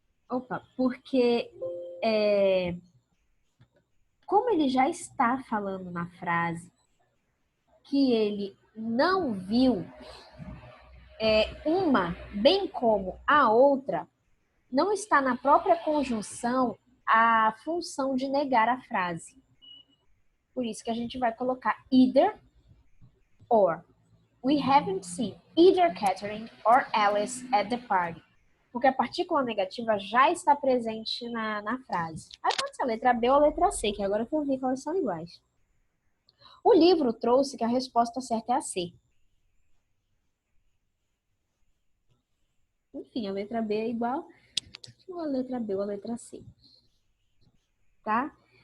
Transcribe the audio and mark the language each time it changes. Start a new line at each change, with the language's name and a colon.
Portuguese: Opa, porque como ele já está falando na frase que ele não viu uma, bem como a outra, não está na própria conjunção a função de negar a frase. Por isso que a gente vai colocar either or.
English: We haven't seen either Catherine or Alice at the party.
Portuguese: Porque a partícula negativa já está presente na frase. Aí pode ser a letra B ou a letra C, que agora que eu vi que elas são iguais. O livro trouxe que a resposta certa é a C. Enfim, a letra B é igual ou a letra B ou a letra C. Tá?